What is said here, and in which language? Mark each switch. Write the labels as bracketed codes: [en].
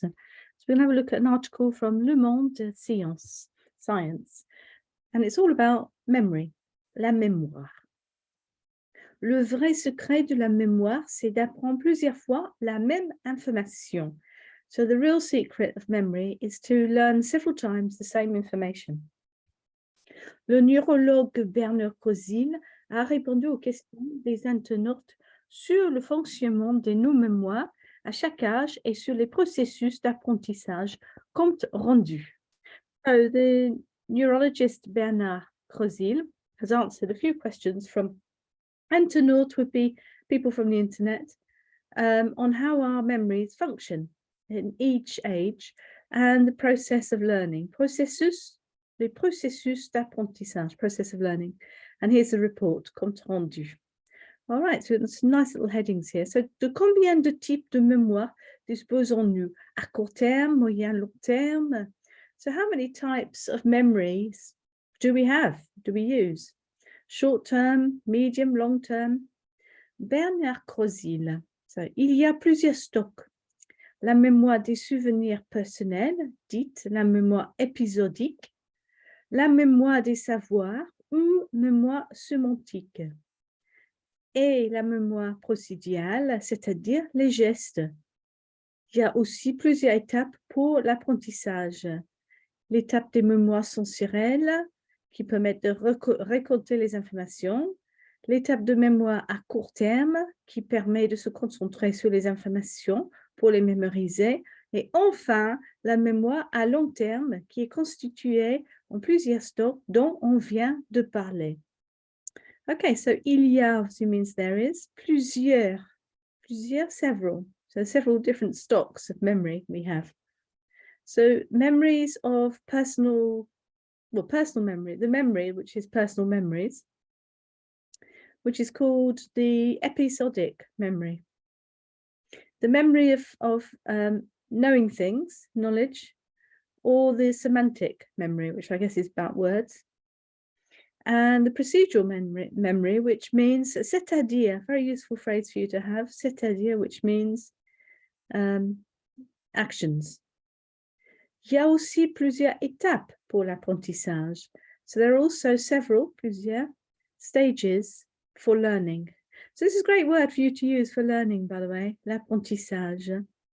[en] So we're going to have a look at an article from Le Monde, Science. And it's all about memory, la mémoire. [fr] Le vrai secret de la mémoire, c'est d'apprendre plusieurs fois la même information. [en] So the real secret of memory is to learn several times the same information. [fr] Le neurologue Bernard Cosil a répondu aux questions des internautes sur le fonctionnement de nos mémoires à chaque âge et sur les processus d'apprentissage compte rendu. [en] So the neurologist Bernard Cosil has answered a few questions from internautes, would be people from the internet, on how our memories function in each age and the process of learning. [fr] Les processus d'apprentissage, [en] process of learning. And here's the report, compte rendu. All right, so there's some nice little headings here. [fr] So, de combien de types de mémoire disposons-nous? À court terme, moyen, long terme? [en] So how many types of memories do we have, do we use? Short term, medium, long term? Bernard Cosil. [fr] So, il y a plusieurs stocks. La mémoire des souvenirs personnels, dite la mémoire épisodique, la mémoire des savoirs ou mémoire sémantique, et la mémoire procédurale, c'est-à-dire les gestes. Il y a aussi plusieurs étapes pour l'apprentissage. L'étape des mémoires sensorielles qui permettent de récolter les informations, l'étape de mémoire à court terme qui permet de se concentrer sur les informations pour les mémoriser, et enfin la mémoire à long terme qui est constituée en plusieurs stocks dont on vient de parler. [en] Okay, so [fr] il y a [en] also means there is, plusieurs, several. So several different stocks of memory we have. So memories of personal memory, the memory which is personal memories, which is called the episodic memory. The memory of knowing things, knowledge, or the semantic memory, which I guess is about words. And the procedural memory, which means c'est-à-dire, very useful phrase for you to have, c'est-à-dire, which means actions. [fr] Il y a aussi plusieurs étapes pour l'apprentissage. [en] So there are also plusieurs stages for learning. So this is a great word for you to use for learning, by the way, l'apprentissage.